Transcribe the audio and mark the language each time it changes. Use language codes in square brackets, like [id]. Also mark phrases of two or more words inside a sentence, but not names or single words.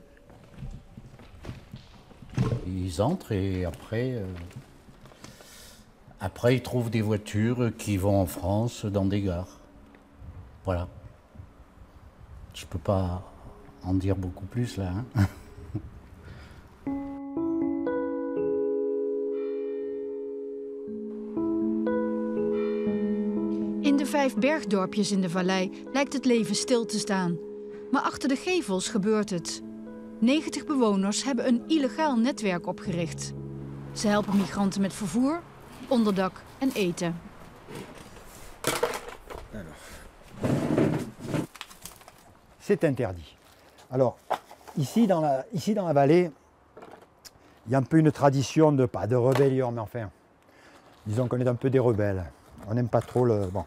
[fr] Ils entrent et après ils trouvent des voitures qui vont en France dans des gares. Voilà. Je peux pas en dire beaucoup plus là. Hein. [nl] In de 5 bergdorpjes in de vallei lijkt het leven stil te staan. Maar achter de gevels gebeurt het. 90 bewoners hebben een illegaal netwerk opgericht. Ze helpen migranten met vervoer, onderdak en eten. [fr] C'est interdit. Alors, ici dans la vallée, il y a un peu une tradition de, pas de rébellion, mais enfin, disons qu'on est un peu des rebelles. On n'aime pas trop le... Bon.